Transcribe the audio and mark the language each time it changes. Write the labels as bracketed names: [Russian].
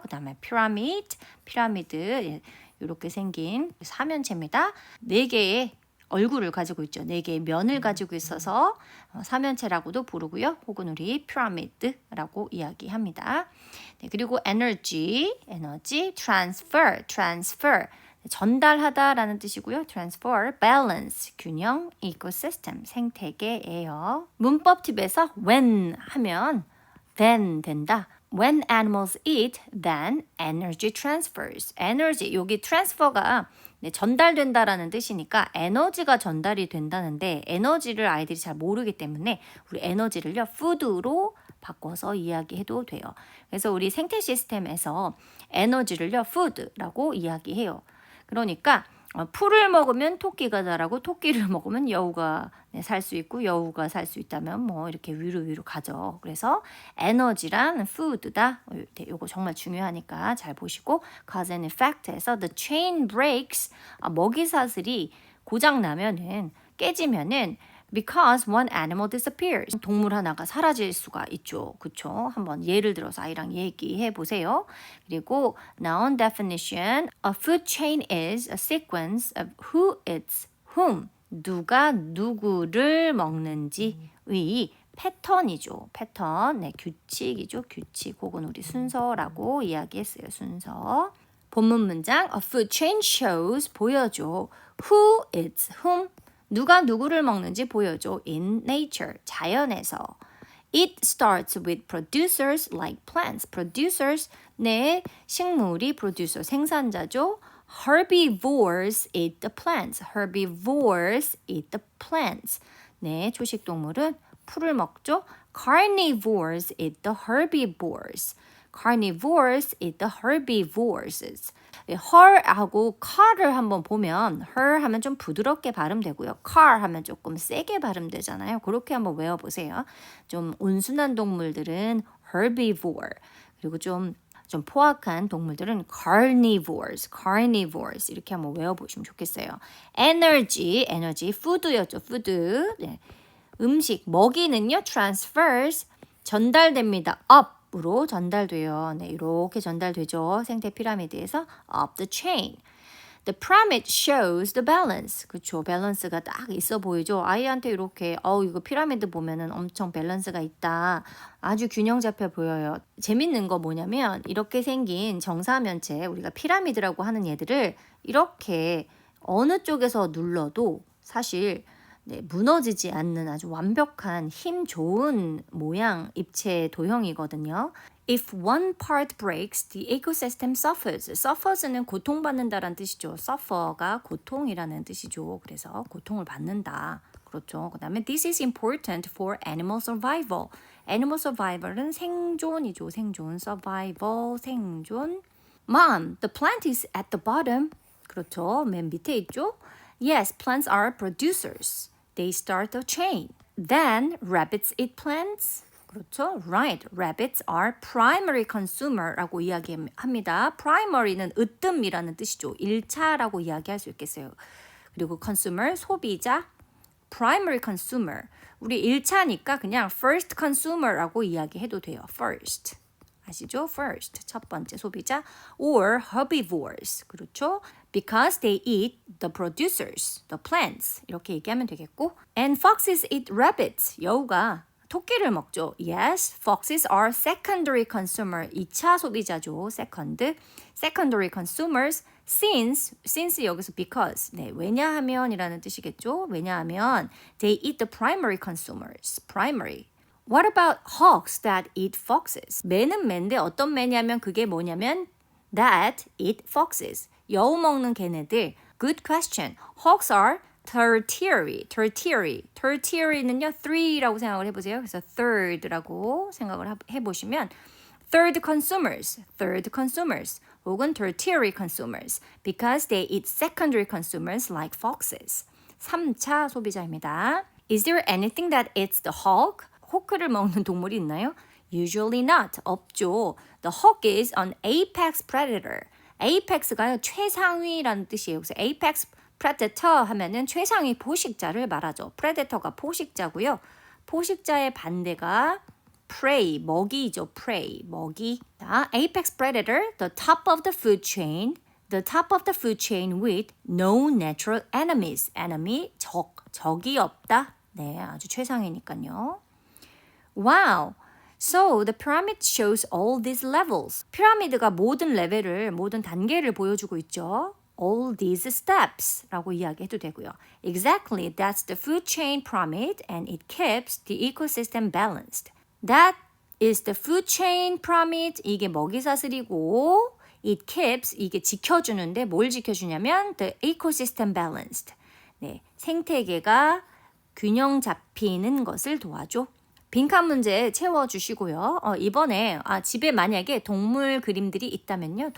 [Korean] 그 다음에 피라미드 이렇게 생긴 사면체입니다. 4개의 얼굴을 가지고 있죠. 4개의 면을 가지고 있어서 사면체라고도 부르고요. 혹은 우리 피라미드라고 이야기합니다. 네, 그리고 에너지, transfer 전달하다라는 뜻이고요. transfer, balance, 균형, ecosystem, 생태계예요. 문법 팁에서 when 하면 then 된다. [English] When animals eat, then energy transfers. [Korean] energy, 여기 transfer가 전달된다라는 뜻이니까 에너지가 전달이 된다는데 에너지를 아이들이 잘 모르기 때문에 우리 에너지를요 food로 바꿔서 이야기해도 돼요. 그래서 우리 생태 시스템에서 에너지를요 food라고 이야기해요. 그러니까 풀을 먹으면 토끼가 자라고 토끼를 먹으면 여우가 살 수 있고 여우가 살 수 있다면 이렇게 위로 가죠. 그래서 에너지란 food다. 요거 정말 중요하니까 잘 보시고 [English] cause and effect [Korean] 에서 [English] the chain breaks [Korean] 먹이사슬이 고장 나면은 깨지면은 [English] because one animal disappears. [Korean] 동물 하나가 사라질 수가 있죠. 그쵸? 한번 예를 들어서 아이랑 얘기해 보세요. [English] 그리고 noun definition. A food chain is a sequence of who eats whom. [Korean] 누가 누구를 먹는지의 패턴이죠. 패턴. 네, 규칙이죠. 규칙. 혹은 우리 순서라고 이야기했어요. 순서. 본문 문장 [English] A food chain shows [Korean] 보여줘. [English] Who eats whom. [Korean] 누가 누구를 먹는지 보여줘. [English] In nature, [Korean] 자연에서. [English] It starts with producers like plants. [Korean] Producers, 네, 식물이 producer, 생산자죠. [English] Herbivores eat the plants. Herbivores eat the plants. [Korean] 네, 초식 동물은 풀을 먹죠. [English] Carnivores eat the herbivores. Carnivores eat the herbivores. [Korean] her하고 car을 한번 보면 her 하면 좀 부드럽게 발음되고요. car 하면 조금 세게 발음되잖아요. 그렇게 한번 외워보세요. 좀 온순한 동물들은 herbivore 그리고 좀 포악한 동물들은 carnivores 이렇게 한번 외워보시면 좋겠어요. [English] energy, food였죠, food. [Korean] 네. 음식, 먹이는요, transfers, 전달됩니다. up으로 전달돼요. 네, 이렇게 전달되죠. 생태 피라미드에서 [English] up the chain. The pyramid shows the balance. [Korean] 그쵸, 밸런스가 딱 있어 보이죠. 아이한테 이렇게 이거 피라미드 보면은 엄청 밸런스가 있다. 아주 균형 잡혀 보여요. 재밌는 거 뭐냐면 이렇게 생긴 정사면체, 우리가 피라미드라고 하는 얘들을 이렇게 어느 쪽에서 눌러도 사실 무너지지 않는 아주 완벽한 힘 좋은 모양 입체 도형이거든요. [English] If one part breaks, the ecosystem suffers. [Korean] suffers는 고통받는다라는 뜻이죠. suffer가 고통이라는 뜻이죠. 그래서 고통을 받는다. 그렇죠. 그 다음에 [English] this is important for animal survival. [Korean] animal survival은 생존이죠. 생존. survival, 생존. [English] Mom, the plant is at the bottom. [Korean] 그렇죠. 맨 밑에 있죠. [English] Yes, plants are producers. They start a chain. Then rabbits eat plants. [Korean] 그렇죠. [English] Right. Rabbits are primary consumer라고 [Korean] 이야기합니다. primary는 으뜸이라는 뜻이죠. 1차라고 이야기할 수 있겠어요. 그리고 consumer, 소비자. [English] primary consumer. [Korean] 우리 1차니까 그냥 first consumer라고 이야기해도 돼요. first. 아시죠? first, 첫 번째 소비자. [English] or herbivores. [Korean] 그렇죠. [English] Because they eat the producers, the plants. [Korean] 이렇게 얘기하면 되겠고. [English] And foxes eat rabbits. [Korean] 여우가 토끼를 먹죠. [English] Yes, foxes are secondary consumer. [Korean] 2차 소비자죠. [English] secondary consumers. [Korean] since 여기서 because. 네, 왜냐하면이라는 뜻이겠죠. [English] 왜냐하면 they eat the primary consumers. primary. What about hawks that eat foxes? [Korean] 매는 매인데 어떤 매냐면 그게 뭐냐면 [English] that eat foxes. [Korean] 여우 먹는 걔네들. [English] Good question. Hawks are tertiary. [Korean] tertiary는요 3라고 생각을 해보세요. 그래서 third라고 생각을 해보시면 [English] third consumers 혹은 tertiary consumers because they eat secondary consumers like foxes. [Korean] 3차 소비자입니다. [English] Is there anything that eats the hawk? [Korean] 호크를 먹는 동물이 있나요? [English] Usually not. [Korean] 없죠. [English] The hawk is an apex predator. [Korean] apex가요 최상위라는 뜻이에요. 그래서 apex predator 하면은 최상위 포식자를 말하죠. predator가 포식자고요. 포식자의 반대가 prey, 먹이죠. [English] prey, [Korean] 먹이. 자, [English] apex predator, the top of the food chain. The top of the food chain with no natural enemies. [Korean] enemy, 적이 없다. 네, 아주 최상위니까요. [English] Wow. So the pyramid shows all these levels. [Korean] 피라미드가 모든 레벨을, 모든 단계를 보여주고 있죠. All these steps라고 이야기해도 되고요. [English] Exactly, that's the food chain pyramid and it keeps the ecosystem balanced. That is the food chain pyramid. [Korean] 이게 먹이사슬이고 [English] it keeps, [Korean] 이게 지켜주는데 뭘 지켜주냐면 [English] the ecosystem balanced. [Korean] 네, 생태계가 균형 잡히는 것을 도와줘. 빈칸 문제 채워주시고요. 이번에 집에 만약에 동물 그림들이 있다면요.